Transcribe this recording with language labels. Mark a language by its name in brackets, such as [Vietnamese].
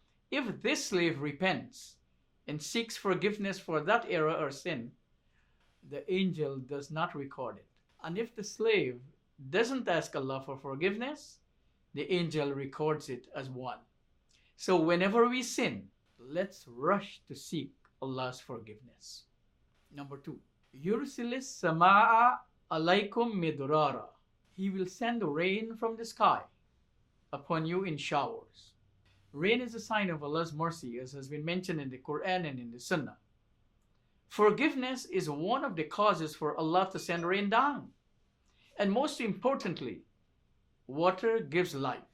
[English] If this slave repents and seeks forgiveness for that error or sin, the angel does not record it. And if the slave doesn't ask Allah for forgiveness, the angel records it as 1. So whenever we sin, let's rush to seek Allah's forgiveness. Number 2, [Arabic] يُرْسِلِ السَّمَاءَ عَلَيْكُمْ مِدْرَارًا. [English] He will send rain from the sky upon you in showers. Rain is a sign of Allah's mercy, as has been mentioned in the Quran and in the Sunnah. Forgiveness is one of the causes for Allah to send rain down. And most importantly, water gives life.